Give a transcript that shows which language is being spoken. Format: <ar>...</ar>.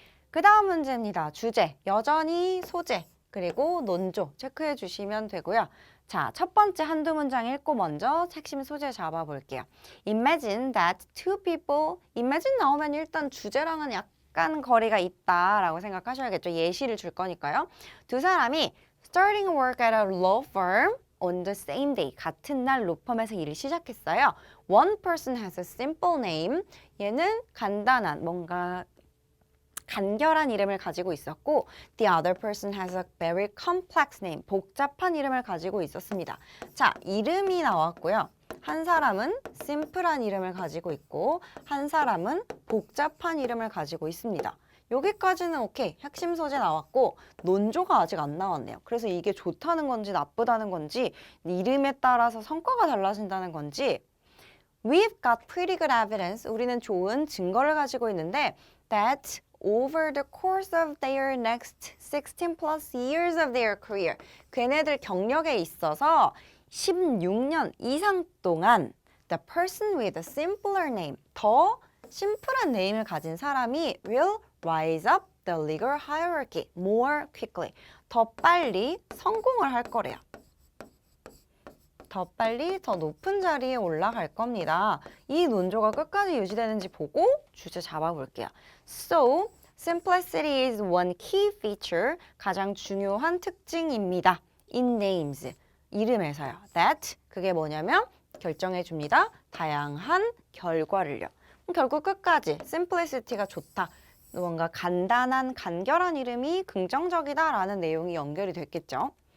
<ko>그 다음 문제입니다. 주제, 여전히 소재, 그리고 논조 체크해 주시면 되고요. 자, 첫 번째 한두 문장 읽고 먼저 핵심 소재 잡아볼게요.</ko> <en>Imagine that two people,</en> <ko>imagine 나오면 일단 주제랑은 약간 거리가 있다라고 생각하셔야겠죠. 예시를 줄 거니까요. 두 사람이</ko> <en>starting work at a law firm on the same day.</en> <ko>같은 날 로펌에서 일을 시작했어요.</ko> <en>One person has a simple name.</en> <ko>얘는 간단한, 뭔가 간결한 이름을 가지고 있었고</ko> <en>The other person has a very complex name.</en> <ko>복잡한 이름을 가지고 있었습니다. 자, 이름이 나왔고요. 한 사람은 심플한 이름을 가지고 있고 한 사람은 복잡한 이름을 가지고 있습니다. 여기까지는 오케이. 핵심 소재 나왔고 논조가 아직 안 나왔네요. 그래서 이게 좋다는 건지 나쁘다는 건지 이름에 따라서 성과가 달라진다는 건지</ko> <en>We've got pretty good evidence.</en> <ko>우리는 좋은 증거를 가지고 있는데</ko> <en>that over the course of their next 16 plus years of their career.</en> <ko>걔네들 경력에 있어서 16년 이상 동안</ko> <en>the person with a simpler name,</en> <ko>더 심플한 네임을 가진 사람이</ko> <en>will rise up the legal hierarchy more quickly.</en> <ko>더 빨리 성공을 할 거래요. 더 빨리 더 높은 자리에 올라갈 겁니다. 이 논조가 끝까지 유지되는지 보고 주제 잡아볼게요.</ko> <en>So, simplicity is one key feature.</en> <ko>가장 중요한 특징입니다.</ko> <en>In names.</en> <ko>이름에서요. That, 그게 뭐냐면 결정해 줍니다. 다양한 결과를요. 결국 끝까지 simplicity가 좋다. 뭔가 간단한, 간결한 이름이 긍정적이다라는 내용이 연결이 됐겠죠.</ko>